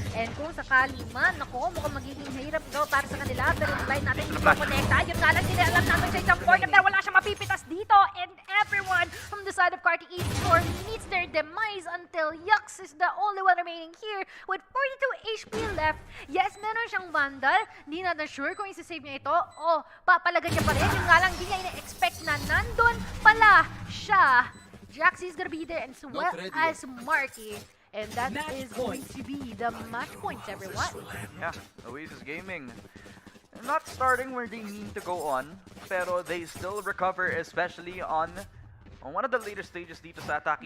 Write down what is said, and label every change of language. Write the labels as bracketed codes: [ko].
[en] And [tl] kung sakali man, ako, mukhang magiging hirap daw para sa kanila. Pero yung line natin, hindi ko connecta. Yun nga lang, sila alam natin sa isang corner pero wala siyang mapipitas dito. [en] And everyone from the side of Carti Esports meets their demise until Yux is the only one remaining here with 42 HP left. Yes, [tl] meron siyang Vandal. Hindi natin sure kung isi-save niya ito o papalagan niya pa rin. Yun nga lang, hindi niya ina-expect na nandun pala siya. [en] Jaxie's gonna be there and as well as Marky. And that is going to be the match points, everyone. Yeah, Oasis Gaming. Not starting where they need to go on, [tl] pero [en] they still recover, especially on one of the later stages [tl] dito sa [en] attacking